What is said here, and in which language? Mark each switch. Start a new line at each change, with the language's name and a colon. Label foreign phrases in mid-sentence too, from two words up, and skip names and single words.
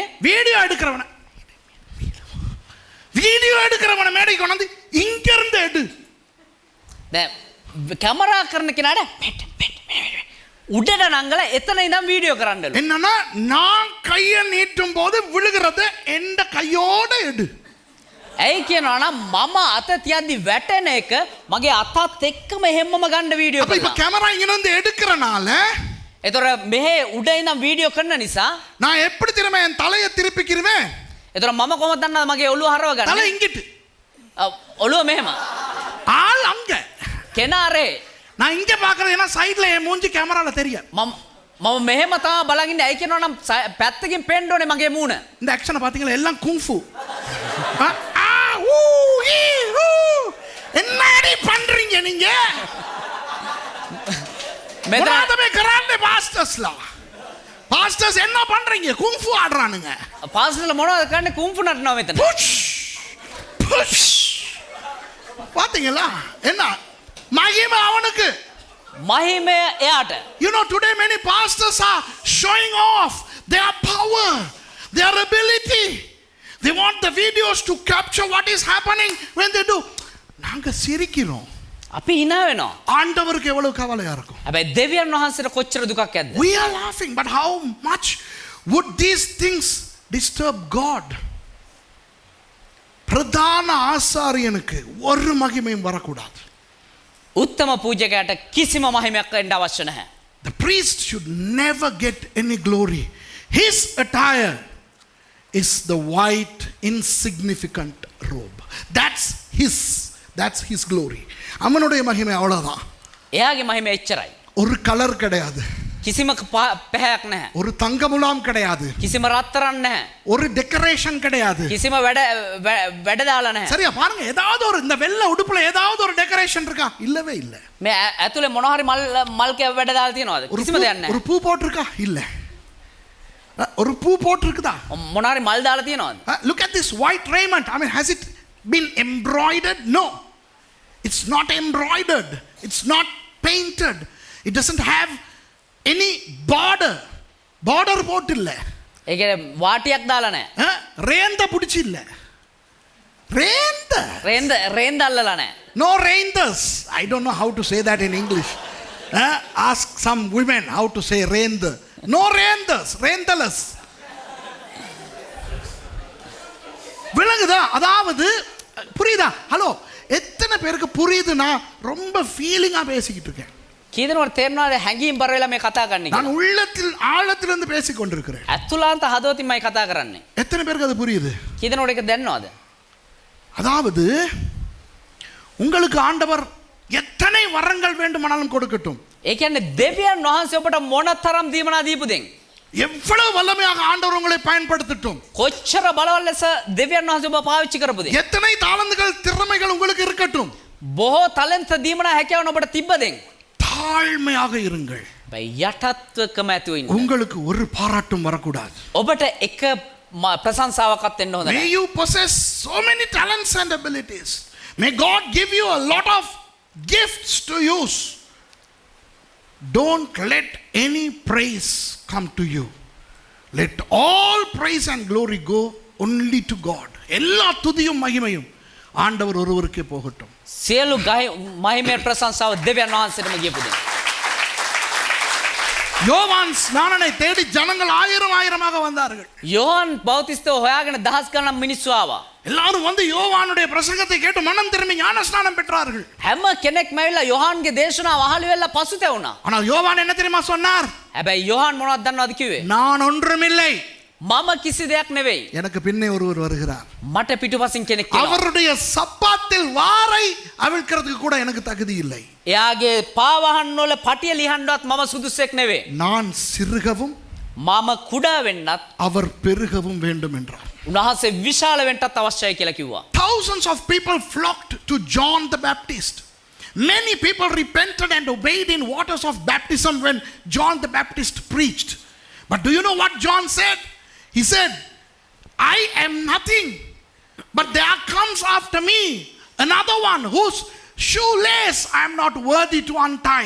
Tamil: வீடியோ எடுக்கிறவன மேடைக்கு கொண்டு வந்து இங்க இருந்து எடு.
Sinhala: දැන් කැමරා කරන කෙනාට උඩට නංගලා එතන ඉඳන් වීඩියෝ කරන්නලු.
Tamil: என்னன்னா நான் கையை நீட்டும் போது விழுகிறத எந்த கையோட எடு.
Sinhala: ඇයි කියනවා නම් මම අත තියද්දි වැටෙන එක මගේ අතත් එක්කම හැමම ගන්න වීඩියෝ
Tamil: அப்ப இப்ப
Sinhala: කරනවා.
Tamil: கேமரா இங்க வந்து எடுக்கிறனால
Sinhala: ඒතර මෙහෙ උඩ ඉඳන් වීඩියෝ කරන නිසා
Tamil: நான் எப்படி திரும்ப என் தலையை திருப்பிக்கிறேன்?
Sinhala: ඒතර මම කොහොමද දන්නවද මගේ ඔළුව හරව ගන්න?
Tamil: தலை இங்கிட்டு,
Sinhala: ඔළුව මෙහෙම.
Tamil: ஆள் அங்க.
Sinhala: කෙනාරේ
Tamil: நான் இங்க பாக்குறது ஏன்னா சைடுல என் மூஞ்சி கேமரால தெரியும்.
Sinhala: මම මෙහෙම තමයි බලන් ඉන්නේ. ඇයි කියනවා නම් පැත්තකින් පේන්න ඕනේ මගේ මූණ.
Tamil: இந்த ஆக்ஷனை பாத்தீங்களா? எல்லாம் குங்ஃபு. என்னடி பண்றீங்க நீங்க? முனாதமே கராண்டே பாஸ்டர்ஸ்லாம். பாஸ்டர்ஸ் என்ன பண்றீங்க? குங்ஃபு ஆடுறானுங்க.
Sinhala: පාස්ටර්ලා මොනවද කරන්නේ? කුම්ෆු නටනවා මෙතන.
Tamil: பாத்தீங்களா? என்ன மகிமை அவனுக்கு,
Sinhala: මහිමය එයාට.
English: You know, today many pastors are showing off their power, their ability. They want the videos to capture what is happening when they do.
Tamil: நாங்க சிரிக்கிறோம்.
Sinhala: අපි hina වෙනවා.
Tamil: ஆண்டவருக்கு எவ்வளவு கவலையா இருக்கும்.
Sinhala: හැබැයි දෙවියන් වහන්සේට කොච්චර දුකක් ඇද්ද?
English: We are laughing, but how much would these things disturb God?
Tamil: பிரதான ஆசாரியனுக்கு ஒரு மகிமையும் வரக்கூடாது.
Sinhala: උත්තම පූජකයාට කිසිම මහිමයක් වෙන්න අවශ්‍ය නැහැ.
English: The priest should never get any glory. His attire is the white insignificant robe. That's his glory.
Tamil: அவனுடைய மகிமை அவ்வளவுதான்.
Sinhala: එයාගේ මහිමය එච්චරයි.
Tamil: ஒரு கலர் கிடையாது.
Sinhala: කිසිම පැහැයක් නැහැ.
Tamil: ஒரு தங்க முலாம் கிடையாது.
Sinhala: කිසිම රත්තරන් නැහැ.
Tamil: ஒரு டெக்கரேஷன் கிடையாது.
Sinhala: කිසිම වැඩ දාලා නැහැ.
Tamil: சரியா பாருங்க, ஏதாவது ஒரு இந்த வெள்ளை உடுப்புல ஏதாவது ஒரு டெக்கரேஷன் இருக்கா? இல்லவே இல்ல.
Sinhala: මේ ඇතුලේ මොනවා හරි මල් කැව වැඩ දාලා තියෙනවද? කිසිම දෙයක් නැහැ.
Tamil: ஒரு பூ போட்டிருக்கா? இல்ல. ஒரு பூ போட்டிருக்குதா?
Sinhala: මොනවා හරි මල් දාලා තියෙනවද?
English: Look at this white raiment. I mean, has it been embroidered? No. It's not embroidered. It's not painted. It doesn't have any border.
Tamil: Border போட்டில்ல.
Sinhala: ඒ කියන්නේ වාටියක් දාලා නැහැ.
Tamil: ரேந்த புடிச்சு இல்ல.
Sinhala: රේන්ද අල්ලලා නැහැ.
English: No renders. I don't know how to say that in English. Ask some women how to say render. No renders.
Tamil: Renderless. விளங்குதா? அதாவது புரியுதா? ஹலோ, எத்தனை பேருக்கு புரியுது? நான் ரொம்ப ஃபீலிங்கா பேசிக்கிட்டு இருக்கேன்.
Sinhala: කීදෙනෙකුට තේරෙනවද හැංගීම් බර වෙලා මේ කතා කරන්නේ?
Tamil: நான் உள்ளத்தில் ஆழத்திலிருந்து பேசிக் கொண்டிருக்கிறேன்.
Sinhala: ඇතුළාන්ත හදවතින්මයි කතා කරන්නේ.
Tamil: எத்தனை பேருக்கு அது புரியுது?
Sinhala: කීදෙනෙකුට ඒක දැනනවද?
Tamil: அதாவது உங்களுக்கு ஆண்டவர் எத்தனை வரங்கள் வேண்டுமானாலும் கொடுக்கட்டும்.
Sinhala: ඒ කියන්නේ දෙවියන් වහන්සේ ඔබට මොනතරම් දීමනා දීපු දෙන්.
Tamil: எவ்வளவு வல்லமையாக ஆண்டவர் உங்களை பயன்படுத்தட்டும்.
Sinhala: කොච්චර බලවත් ලෙස දෙවියන් වහන්සේ ඔබ පාවිච්චි කරපු දෙන්.
Tamil: எத்தனை தாளந்துகள் திறமைகள் உங்களுக்கு இருக்கட்டும்.
Sinhala: බොහෝ තාලන්ත දීමනා හැකියාවන් ඔබට තිබ්බ දෙන්.
Tamil: தாழ்மையாக இருங்கள்.
Sinhala: යටත්වකම ඇතුව ඉන්න.
Tamil: உங்களுக்கு ஒரு பாராட்டும் வரக்கூடாது.
Sinhala: ඔබට එක ප්‍රශංසාවක්වත් එන්න හොඳ
English: May
Sinhala: නැහැ.
English: you possess so many talents and abilities. May God give you a lot of gifts to use. Don't let any praise come to you. Let all praise and glory go only to God.
Tamil: எல்லா துதியும் மகிமையும் ஆண்டவர் ஒருவருக்கே போகட்டும்.
Sinhala: සියලු මහිමේ ප්‍රශංසාව දෙවියන් වහන්සේටම ගියපු දෙන්.
Tamil: யோவான் ஸ்நானனை தேடி ஜனங்கள் ஆயிரமாக வந்தார்கள்.
Sinhala: යෝහන් බෞතිස්තව හොයාගෙන දහස් ගණන් මිනිස්සු ආවා.
Tamil: எல்லாரும் வந்து யோவானுடைய பிரசங்கத்தை கேட்டு மனம் திரும்பி ஞான ஸ்நானம் பெற்றார்கள்.
Sinhala: හැම කෙනෙක්ම ඇවිල්ලා යෝහන්ගේ දේශනාව අහලි වෙලා පසුතැවුණා.
Tamil: ஆனால் யோவான் என்ன தெரியுமா சொன்னார்?
Sinhala: හැබැයි යෝහන් මොනවද දන්නවද කිව්වේ?
Tamil: நான் ஒன்றுமில்லை,
Sinhala: මම කිසි දෙයක් නෙවෙයි.
Tamil: எனக்கு பின்னே ஒருவர் வருகிறார்.
Sinhala: මට පිටුපසින් කෙනෙක් එනවා.
Tamil: அவருடைய சப்பாத்தில் வாரை அவிழ்க்கிறதுக்கு கூட எனக்கு தகுதி இல்லை.
Sinhala: එයාගේ පාවහන් වල පටිය ලිහන්නවත් මම සුදුසෙක් නෙවෙයි.
Tamil: நான் சிறுகவும்
Sinhala: මම කුඩා වෙන්නත්
Tamil: அவர் பெருகவும் வேண்டும் என்றார்.
Sinhala: උන්වහන්සේ විශාල වෙන්නත් අවශ්‍යයි කියලා කිව්වා.
English: Thousands of people flocked to John the Baptist. Many people repented and obeyed in waters of baptism when John the Baptist preached. But do you know what John said? He said, I am nothing, but there comes after me another one whose shoelace I am not worthy to untie.